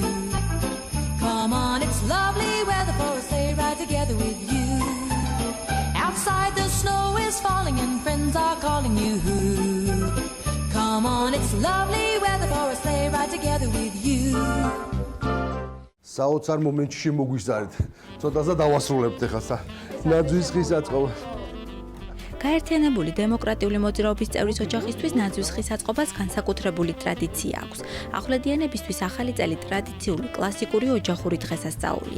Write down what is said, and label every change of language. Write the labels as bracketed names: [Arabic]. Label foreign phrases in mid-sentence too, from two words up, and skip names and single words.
[English] Come on, it's lovely weather for a sleigh ride together with you. Outside the snow is falling and friends are calling you. Come on, it's lovely weather for a sleigh ride together with you. [Georgian] საოცარ მომენტში მოგვიზარდ. ცოტაზე დავასრულებთ ახლა ნაძვის ხის აწყობა. გაერთიანებული დემოკრატიული მოძრაობის წევრის ოჯახისთვის ნაძვის ხის აწყობას განსაკუთრებული ტრადიცია აქვს. ახვლედიანებისთვის ახალი წელი ტრადიციული კლასიკური ოჯახური დღესასწაულია.